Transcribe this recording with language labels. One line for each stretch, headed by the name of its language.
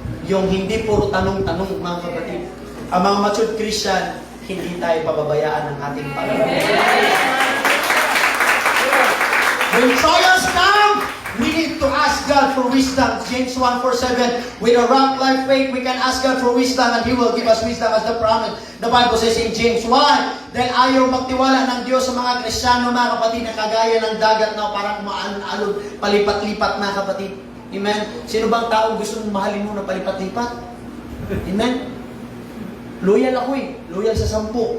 Filipino: Yung hindi puro tanong-tanong, mga kapatid. Ang mga matured Christian, hindi tayo pababayaan ng ating Panginoon.
English: When trials come, we need to ask God for wisdom. James 1:4-7, with a rock like faith, we can ask God for wisdom and He will give us wisdom as the promise. The Bible says in James 1,
Filipino: dahil ayaw magtiwala ng Diyos sa mga Kristiyano, mga kapatid, na kagaya ng dagat na parang maalon-alon, palipat-lipat, mga kapatid. Amen? Sino bang taong gusto mong mahalin mo na palipat-lipat? Amen? Loyal ako eh. Loyal sa 10.